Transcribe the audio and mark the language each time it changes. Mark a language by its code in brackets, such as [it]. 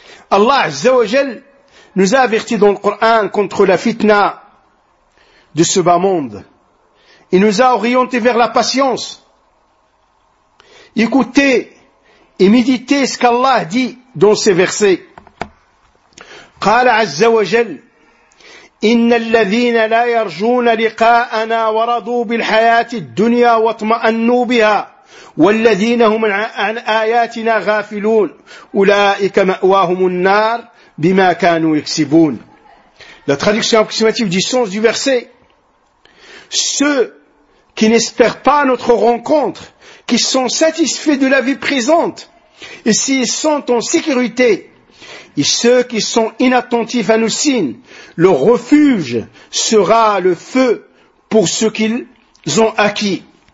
[fr] Allah azza wa jal nous a avertis dans le Coran contre la fitna de ce bas monde. Il nous a orientés vers la patience. Écoutez et méditez ce qu'Allah dit dans ces versets. [ar] Qala azza wa jal. إن الذين لا يرجون لقاءنا ورضوا بالحياة الدنيا واطمأنوا بها والذين هم عن آياتنا غافلون أولئك مأواهم النار بما كانوا يكسبون. [fr] La traduction approximative du sens du verset. Ceux qui n'espèrent pas notre rencontre, qui sont satisfaits de la vie présente, et s'ils sont en sécurité, et ceux qui sont inattentifs à nos signes, leur refuge sera le feu pour ce qu'ils ont acquis.